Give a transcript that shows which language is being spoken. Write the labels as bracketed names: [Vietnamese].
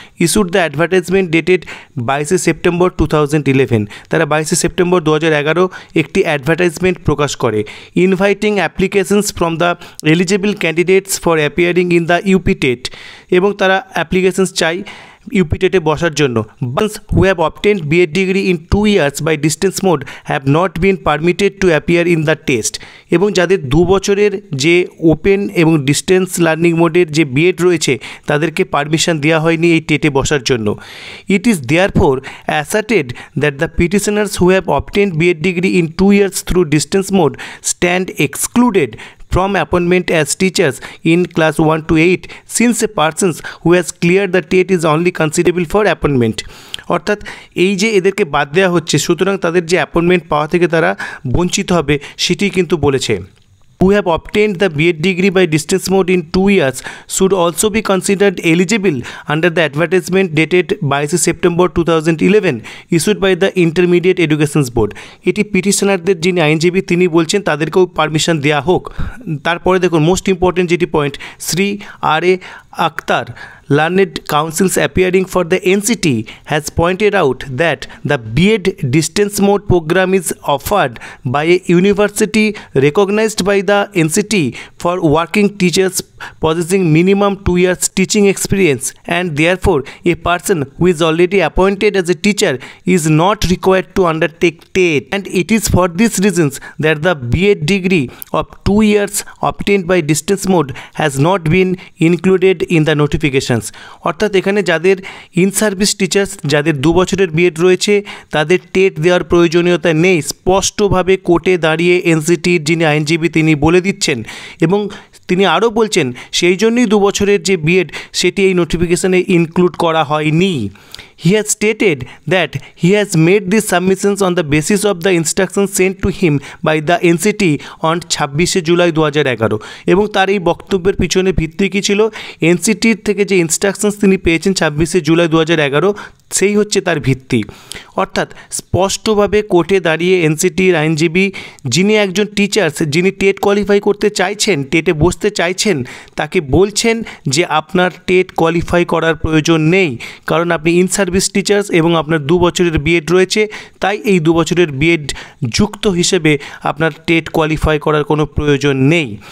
[English] Issued the advertisement dated 22শে September 2011। [Bangla] তারা 22শে September 2011 একটি advertisement প্রকাশ করে, [English] inviting applications from the eligible candidates for appearing in the UP TET, [Bangla] এবং তারা applications চাই UP টেটে বসার জন্য। [English] Ones who have obtained BEd degree in 2 years by distance mode have not been permitted to appear in the test। [Bangla] এবং যাদের 2 বছরের যে open এবং ডিস্টেন্স লার্নিং মোডের যে বিএড রয়েছে তাদেরকে পারমিশন দেওয়া হয়নি এই টেটে বসার জন্য। [English] It is therefore asserted that the petitioners who have obtained BEd degree in 2 years through distance mode stand excluded from appointment as teachers in class 1 to 8 since a person who has cleared the TET is only considerable for appointment। [Bangla] অর্থাৎ এই যে এদেরকে বাদ দেওয়া হচ্ছে, সুতরাং তাদের যে অ্যাপয়েন্টমেন্ট পাওয়া থেকে তারা বঞ্চিত হবে সেটি কিন্তু বলেছে। [English] Who have obtained the BEd degree by distance mode in 2 years should also be considered eligible under the advertisement dated 22 September 2011 issued by the Intermediate Education Board। [Bangla] এটি পিটিশনারদের যিনি আইনজীবী তিনি বলছেন তাদেরকেও পারমিশন দেওয়া হোক। তারপরে দেখুন [English] most important [Bangla] যেটি point, Shri R.A. [English] Akhtar, learned counsels appearing for the NCT, has pointed out that the BEd distance mode program is offered by a university recognized by the NCT for working teachers possessing minimum 2 years teaching experience, and therefore a person who is already appointed as a teacher is not required to undertake TET, and it is for these reasons that the BEd degree of 2 years obtained by distance mode has not been included in the notifications। [Bangla] অর্থাৎ এখানে যাদের in service teachers যাদের 2 বছরের B Ed রয়েছে তাদের TET দেওয়ার প্রয়োজনীয়তা নেই, স্পষ্টভাবে কোর্টে দাঁড়িয়ে এনসিটির যিনি আইনজীবী তিনি বলে দিচ্ছেন, এবং তিনি আরও বলছেন সেই জন্যই 2 বছরের যে বিএড সেটি এই নোটিফিকেশানে ইনক্লুড করা হয়নি। [English] he has stated that he has made these submissions on the basis of the instructions sent to him by the NCT on 26 July 2011 [Bangla] এবং তার এই বক্তব্যের পিছনে ভিত্তি কী ছিল? এনসিটির থেকে যে ইনস্ট্রাকশনস তিনি পেয়েছেন 26 জুলাই 2011 সেই হচ্ছে তার ভিত্তি। অর্থাৎ স্পষ্টভাবে কোর্টে দাঁড়িয়ে এনসিটির আইনজীবী, যিনি একজন টিচার্স, যিনি টেট কোয়ালিফাই করতে চাইছেন, টেটে বসতে চাইছেন, তাকে বলছেন যে আপনার টেট কোয়ালিফাই করার প্রয়োজন নেই, কারণ আপনি ইন সার্ভিস টিচার্স এবং আপনার 2 বছরের বিএড রয়েছে, তাই এই 2 বছরের বিএড যুক্ত হিসেবে আপনার টেট কোয়ালিফাই করার কোনো প্রয়োজন নেই।